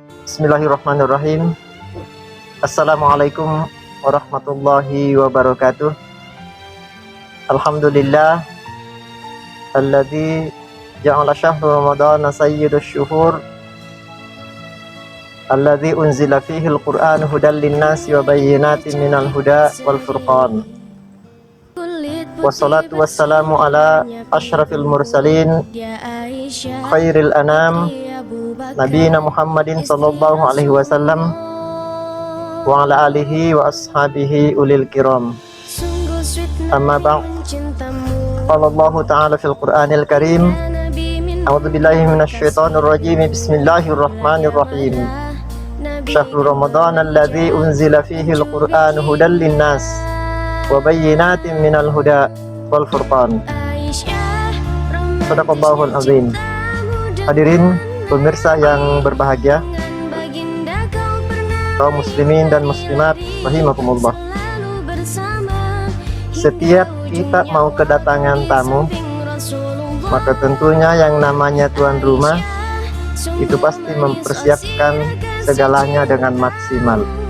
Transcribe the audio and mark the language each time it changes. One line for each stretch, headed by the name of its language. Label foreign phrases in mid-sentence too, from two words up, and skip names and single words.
Arabic: بسم الله الرحمن الرحيم. السلام عليكم ورحمة الله وبركاته. الحمد لله الذي جعل شهر رمضان سيد الشهور الذي أنزل فيه القرآن هدى للناس وبينات من الهدى والفرقان. والصلاة والسلام على أشرف المرسلين خير الأنام نبينا محمد صلى الله عليه وسلم وعلى آله وأصحابه أولي الكرام. أما بعد. قال الله تعالى في القرآن الكريم. أعوذ بالله من الشيطان الرجيم. بسم الله الرحمن الرحيم. شهر رمضان الذي أنزل فيه القرآن هدى للناس وبينات من الهدى والفرقان. صدق الله العظيم.
Indonesian: Hadirin pemirsa yang berbahagia, kaum muslimin dan muslimat rahimakumullah. Setiap kita mau kedatangan tamu, maka tentunya yang namanya tuan rumah itu pasti mempersiapkan segalanya dengan maksimal.